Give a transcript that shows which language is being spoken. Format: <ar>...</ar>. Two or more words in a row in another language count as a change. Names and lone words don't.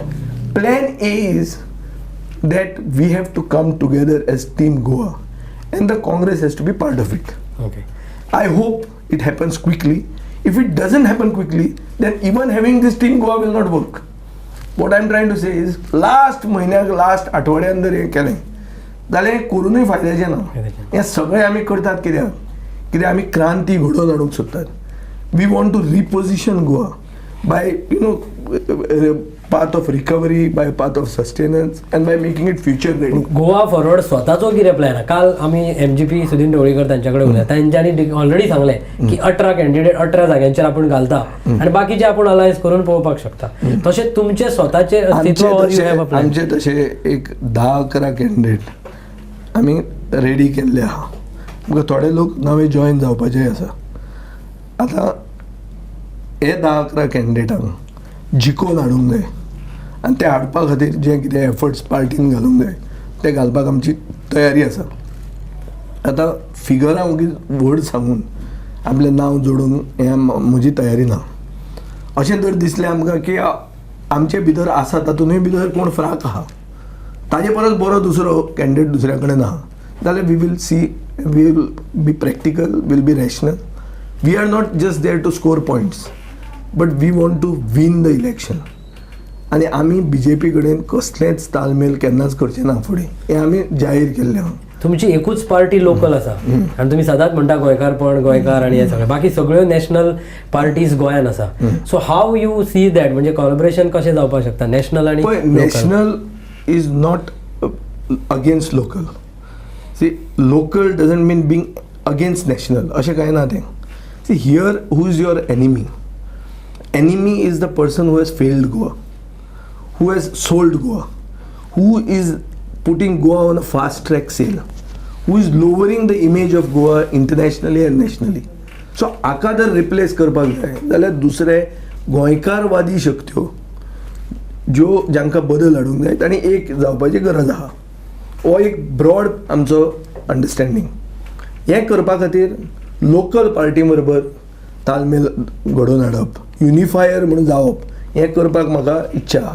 <en>Plan A is that we have to come together as Team Goa, and the Congress has to be part of it. Okay. I hope it happens quickly. If it doesn't happen quickly, then even having this Team Goa will not work. What I'm trying to say is, last</en> <kok>आठवड्यान जर हें केलें जाल्यार हें करूनय फायद्याचें ना. हें सगळें आमी करतात कित्याक आमी क्रांती घडोवन हाडूंक सोदतात.</kok> <en>We want to reposition Goa by, path of recovery, by path of sustenance, and by making it future ready.</en> <kok>गोवा फॉरवर्ड स्वताचो कितें प्लॅन आहा? काल आमी MGP सुदीन ढवळीकर तांच्याकडे उलयता, तांच्यांनी ऑलरेडी सांगले की 18 कॅन्डिडेट 18 जाग्यांचेर आपण घालता आणि बाकीचे आपण अलायन्स करून पळोवपाक शकता. तशें तुमचे स्वताचे अस्तित्व</kok> <en>or you have a plan?</en> <kok>आमचे तसे एक 10-11 कॅन्डिडेट आमी रेडी केल्ले आहा. आमकां थोडे लोक नवे जॉईन जावपाचे आसा. आतां हे 10-11 कॅन्डिडेटांक जिखोवन हाडूंक जाय आनी ते हाडपा खातीर जे कितें एफर्ट्स पार्टीन घालूंक जाय ते घालपाक आमची तयारी आसा. आतां फिगरां उगीच व्हड सांगून आपलें नांव जोडूंक हें म्हजी तयारी ना. अशें जर दिसलें आमकां की आमचे भितर आसा तातूंतय भितर कोण फ्राक आहा, ताजे परस बरो दुसरो कॅन्डिडेट दुसऱ्या कडेन आहा, जाल्यार</kok> <en>we will see, we will be practical, will be rational. We are not just there to score points, but we want to win the election.</en> <kok>आनी आमी BJP कडेन कसलेंच तालमेल केन्नाच करचें ना फुडें, हें आमी जाहीर केल्लें आहा. तुमची एकूच पार्टी लोकल आसा आनी तुमी सदांच म्हणटा गोंयकारपण, गोंयकार आनी हे सगळें, बाकी सगळ्यो</kok> <en>national parties</en> <kok>गोंयान आसा.</kok> <en>so how you see that,</en> <kok>म्हणजे कोलॅबोरेशन कशें जावपाक शकता नॅशनल आनी</kok> <en>पळय, national is not against local. See, local doesn't mean being against national,</en> <kok>अशें कांय ना तें.</kok> <en>See, here who is your enemy? Enemy is the person who has failed Goa, who has sold Goa, who is putting Goa on a fast track sale, who is lowering the image of Goa internationally and nationally.</en> <kok>So हाका जर रिप्लेस करपाक जाय जाल्यार दुसरे गोंयकारवादी शक्त्यो ज्यो जांकां बदल हाडूंक जाय तांणी एक जावपाची गरज आहा. हो एक ब्रॉड आमचो अंडरस्टँडींग. हें करपा खातीर लोकल पार्टी बरोबर तालमेल घडोवन हाडप, युनिफायर म्हणून जावप, हें करपाक म्हाका इच्छा आहा.</kok>